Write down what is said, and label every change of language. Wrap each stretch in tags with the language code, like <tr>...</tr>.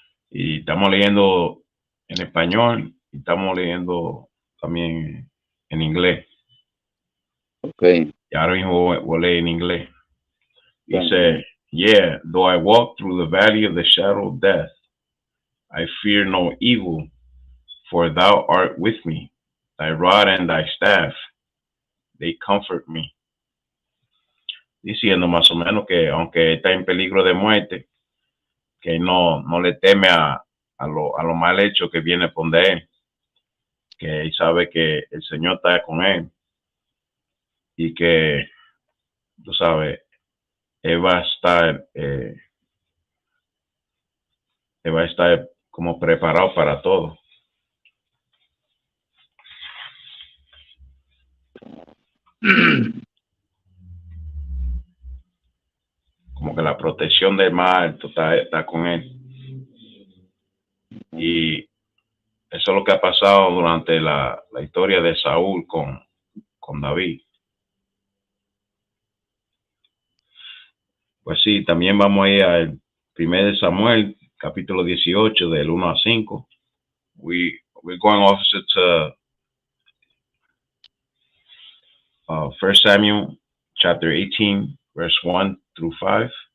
<es>Y estamos leyendo en español y estamos leyendo también en inglés. Okay. Y ahora mismo voy a leer en inglés. Dice,</es> <en>yeah, though I walk through the valley of the shadow of death, I fear no evil, for thou art with me. Thy rod and thy staff, they comfort me.</en> <es>Diciendo más o menos que aunque está en peligro de muerte, que no le teme a lo mal hecho que viene por de él, que él sabe que el Señor está con él y que, tú sabes, él va a estar como preparado para todo. Como que la protección del mal está con él. Y eso es lo que ha pasado durante la historia de Saúl con David. Pues sí, también vamos a ir al 1 de Samuel, capítulo 18, del 1 a 5.</es> <en>We're going also to 1 Samuel, chapter 18, verse 1 through 5.</en>